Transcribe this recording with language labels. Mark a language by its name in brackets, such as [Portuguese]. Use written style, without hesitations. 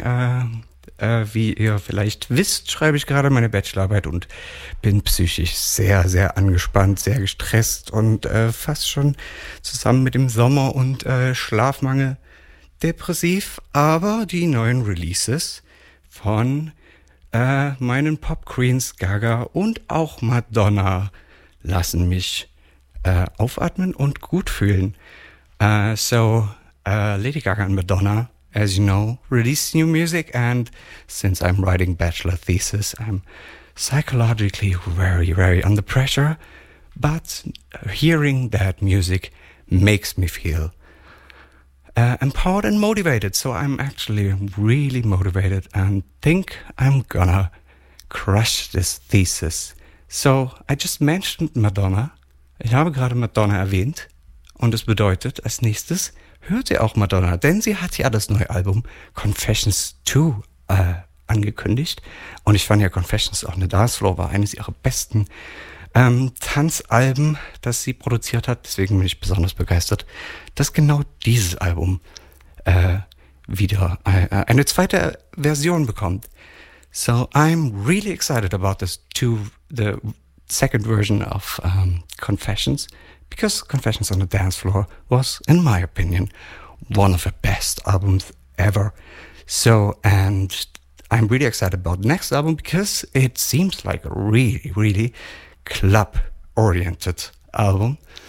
[German] Wie ihr vielleicht wisst, schreibe ich gerade meine Bachelorarbeit und bin psychisch sehr, sehr angespannt, sehr gestresst und fast schon zusammen mit dem Sommer und Schlafmangel depressiv. Aber die neuen Releases von meinen Pop-Queens Gaga und auch Madonna lassen mich aufatmen und gut fühlen. [English] Lady Gaga and Madonna, as you know, released new music, and since I'm writing bachelor thesis, I'm psychologically very, very under pressure, but hearing that music makes me feel empowered and motivated. So I'm actually really motivated and think I'm gonna crush this thesis. So, I just mentioned Madonna. [German] Ich habe gerade Madonna erwähnt. Und es bedeutet, als nächstes hört ihr auch Madonna. Denn sie hat ja das neue Album Confessions 2 angekündigt. Und ich fand ja Confessions on the Dance Floor war eines ihrer besten Tanzalben, das sie produziert hat. Deswegen bin ich besonders begeistert, dass genau dieses Album eine zweite Version bekommt. [English] So, I'm really excited about the second version of Confessions, because Confessions on the Dance Floor was, in my opinion, one of the best albums ever. So, and I'm really excited about the next album, because it seems like a really, really club-oriented album,